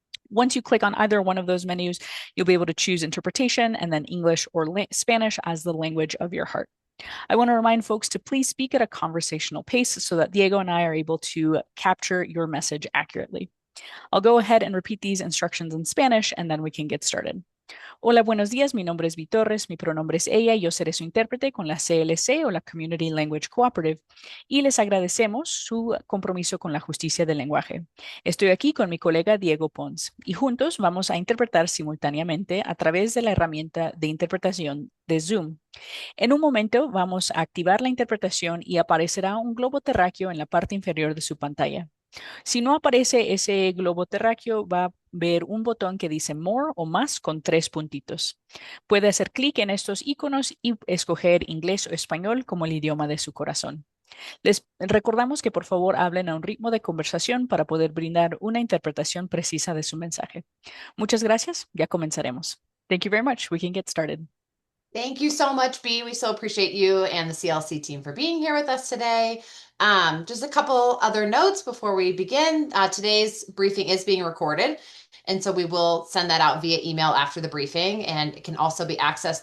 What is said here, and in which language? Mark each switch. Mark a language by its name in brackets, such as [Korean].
[English] Once you click on either one of those menus, you'll be able to choose interpretation and then English or Spanish as the language of your heart. I want to remind folks to please speak at a conversational pace so that Diego and I are able to capture your message accurately. I'll go ahead and repeat these instructions in Spanish and then we can get started. [Spanish] Hola, buenos días. Mi nombre es Torres, mi pronombre es ella y yo seré su intérprete con la CLC o la Community Language Cooperative y les agradecemos su compromiso con la justicia del lenguaje. Estoy aquí con mi colega Diego Pons y juntos vamos a interpretar simultáneamente a través de la herramienta de interpretación de Zoom. En un momento vamos a activar la interpretación y aparecerá un globo terráqueo en la parte inferior de su pantalla. Si no aparece ese globo terráqueo, va a ver un botón que dice More o más con tres puntitos. Puede hacer clic en estos iconos y escoger inglés o español como el idioma de su corazón. Les recordamos que por favor hablen a un ritmo de conversación para poder brindar una interpretación precisa de su mensaje. Muchas gracias, ya comenzaremos. [English] Thank you very much. We can get started. Thank you so much, B. We so appreciate you and the CLC team for being here with us today. Just a couple other notes before we begin. Today's briefing is being recorded, and so we will send that out via email after the briefing, and it can also be accessed.